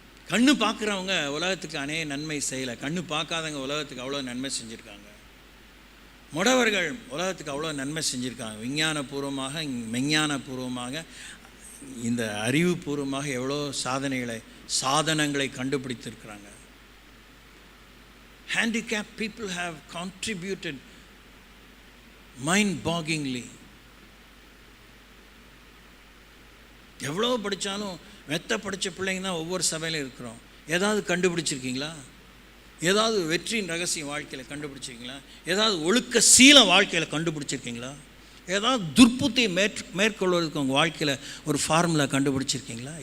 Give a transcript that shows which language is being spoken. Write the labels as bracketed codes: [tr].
[ta] கண்ணு பார்க்குறவங்க உலகத்துக்கு அநேக நன்மை செய்யலை, கண்ணு பார்க்காதவங்க உலகத்துக்கு அவ்வளோ நன்மை செஞ்சுருக்காங்க. முடவர்கள் உலகத்துக்கு அவ்வளோ நன்மை செஞ்சுருக்காங்க. விஞ்ஞானபூர்வமாக, மெஞ்ஞானபூர்வமாக, இந்த அறிவுபூர்வமாக எவ்வளோ சாதனங்களை கண்டுபிடித்திருக்கிறாங்க. [en] Handicapped people have contributed mind-bogglingly. [ta] எவ்வளோ படித்தாலும் மெத்த படித்த பிள்ளைங்க தான் ஒவ்வொரு சபையிலும் இருக்கிறோம். ஏதாவது கண்டுபிடிச்சிருக்கீங்களா? ஏதாவது வெற்றியின் ரகசியம் வாழ்க்கையில் கண்டுபிடிச்சிருக்கீங்களா? ஏதாவது ஒழுக்க சீல வாழ்க்கையில் கண்டுபிடிச்சிருக்கீங்களா? ஏதாவது துர்ப்புத்தியை மேற்கொள்வதற்கு உங்கள் வாழ்க்கையில் ஒரு ஃபார்முலா கண்டுபிடிச்சிருக்கீங்களா?